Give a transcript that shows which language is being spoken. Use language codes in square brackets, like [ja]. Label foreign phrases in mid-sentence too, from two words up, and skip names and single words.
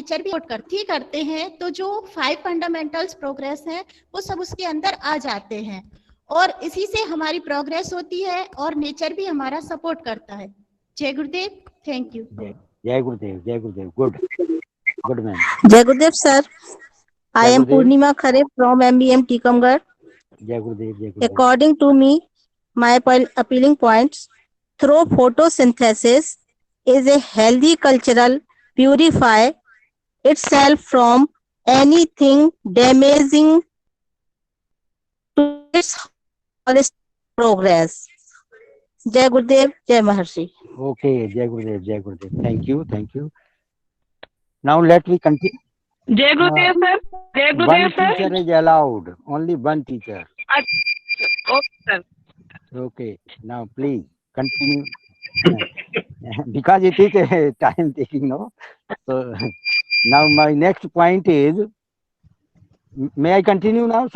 [hi] नेचर भी करते हैं तो जो 5 [en] fundamentals progress [hi] हैं वो सब उसके अंदर आ जाते हैं, और इसी से हमारी प्रोग्रेस होती है और नेचर भी हमारा सपोर्ट करता है। जय गुरुदेव। [en] thank you. [hi] जय गुरुदेव। [en] good man. [hi] जय गुरुदेव सर। [en] आई एम पूर्णिमा खरे फ्रॉम MBM टीकमगढ़। [hi] जय गुरुदेव। [en] According to me, my appealing points through photosynthesis is a healthy cultural purify itself from anything damaging to its holistic progress. [hi] जय गुरुदेव, जय महर्षि. [en] Okay, [hi] जय गुरुदेव. [en] Thank you. Now let me continue. [hi] जय गुरुदेव सर। जय गुरुदेव [en] One सर। teacher is allowed. Only one teacher. okay sir. Okay. Now please continue. Because it is a time taking, no? So now my next point is, may I continue now, sir?